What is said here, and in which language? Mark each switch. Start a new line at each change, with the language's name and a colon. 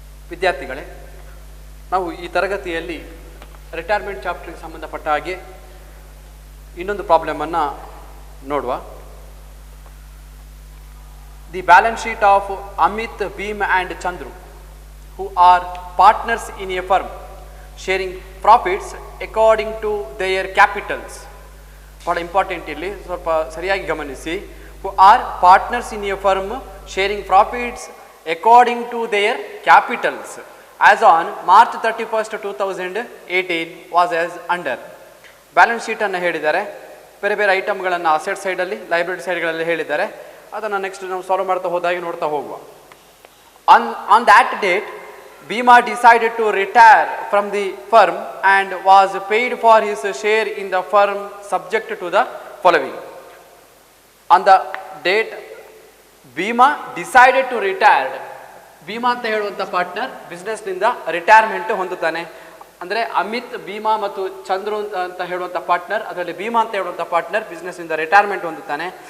Kannada: ವಿದ್ಯಾರ್ಥಿಗಳೇ, ನಾವು ಈ ತರಗತಿಯಲ್ಲಿ ರಿಟೈರ್ಮೆಂಟ್ ಚಾಪ್ಟರ್ಗೆ ಸಂಬಂಧಪಟ್ಟ ಹಾಗೆ ಇನ್ನೊಂದು ಪ್ರಾಬ್ಲಮನ್ನು ನೋಡುವ.
English: The balance sheet of Amit, Bhim and Chandru who are partners in a firm sharing profits according to their capitals.
Kannada: ಬಹಳ ಇಂಪಾರ್ಟೆಂಟ್, ಇಲ್ಲಿ ಸ್ವಲ್ಪ ಸರಿಯಾಗಿ ಗಮನಿಸಿ.
English: who are partners in a firm sharing profits according to their capitals as on March 31st 2018 was as under.
Kannada: Balance ಶೀಟನ್ನು ಹೇಳಿದ್ದಾರೆ, ಬೇರೆ ಬೇರೆ ಐಟಮ್ಗಳನ್ನು asset ಸೈಡಲ್ಲಿ ಲೈಬ್ರರಿ ಸೈಡ್ಗಳಲ್ಲಿ ಹೇಳಿದ್ದಾರೆ. ಅದನ್ನು ನೆಕ್ಸ್ಟ್ ನಾವು ಸಾಲ್ವ್ ಮಾಡ್ತಾ ಹೋದಾಗೆ ನೋಡ್ತಾ ಹೋಗುವ.
English: On that date, Bhima decided to retire from the firm and was paid for his share in the firm subject to the following. On the date Bhima decided to retire,
Kannada: Bima ಅಂತ ಹೇಳುವಂಥ partner ಬಿಸ್ನೆಸ್ನಿಂದ retirement ಹೊಂದುತ್ತಾನೆ. ಅಂದರೆ ಅಮಿತ್, ಭೀಮಾ ಮತ್ತು ಚಂದ್ರು ಅಂತ ಹೇಳುವಂಥ partner, ಅದರಲ್ಲಿ ಭೀಮಾ ಅಂತ ಹೇಳುವಂಥ ಪಾರ್ಟ್ನರ್ ಬಿಸ್ನೆಸ್ನಿಂದ ರಿಟೈರ್ಮೆಂಟ್ ಹೊಂದುತ್ತಾನೆ.